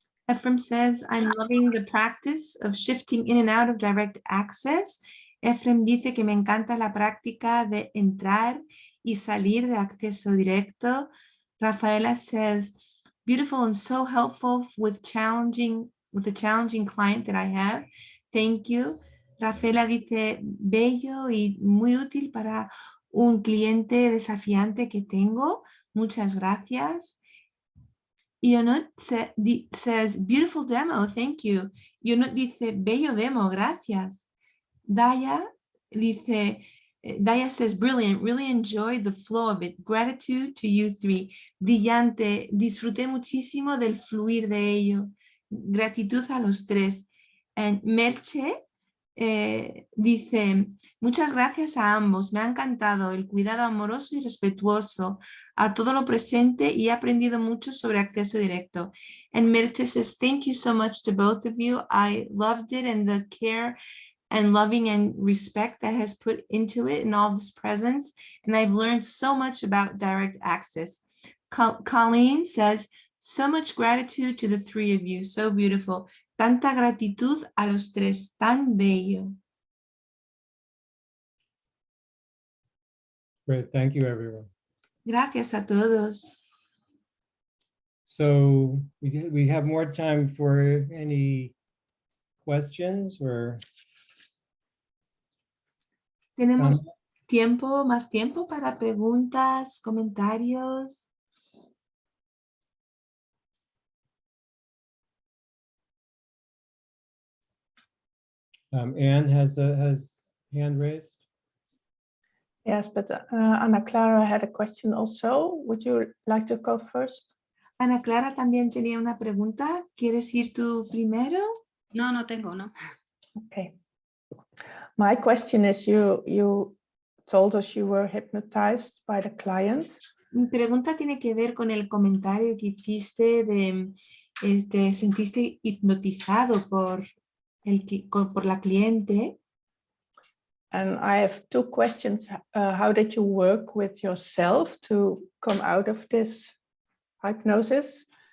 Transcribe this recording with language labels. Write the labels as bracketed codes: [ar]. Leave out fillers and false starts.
[en] Ephraim says, I'm loving the practice of shifting in and out of direct access. [es] Ephraim dice que me encanta la práctica de entrar y salir de acceso directo. [en] Rafaela says, beautiful and so helpful with a challenging client that I have. Thank you. [es] Rafaela dice, bello y muy útil para un cliente desafiante que tengo. Muchas gracias. [en] Ionut says, beautiful demo, thank you. [es] Ionut dice, bello demo, gracias. Daya dice, [en] Daya says, brilliant, really enjoyed the flow of it. Gratitude to you three. [es] Brillante, disfruté muchísimo del fluir de ello. Gratitud a los tres. And Merche dice, muchas gracias a ambos, me ha encantado el cuidado amoroso y respetuoso a todo lo presente y he aprendido mucho sobre acceso directo. [en] And Merche says, thank you so much to both of you. I loved it and the care and loving and respect that has put into it and all this presence. And I've learned so much about direct access. Colleen says, so much gratitude to the three of you. So beautiful. [es] Tanta gratitud a los tres. Tan bello. [en] Great, thank you, everyone. [es] Gracias a todos. [en] So we have more time for any questions or [es] Tenemos más tiempo para preguntas, comentarios. [en] Anne has hand raised. Yes, but Ana Clara had a question also. Would you like to go first? [es] Ana Clara también tenía una pregunta. ¿Quieres ir tú primero? No, no tengo, no. [en] Okay. My question is, you told us you were hypnotized by the client. [es] Mi pregunta tiene que ver con el comentario que hiciste de sentiste hipnotizado por la cliente. [en] And I have two questions. How did you work with yourself to come out of this hypnosis?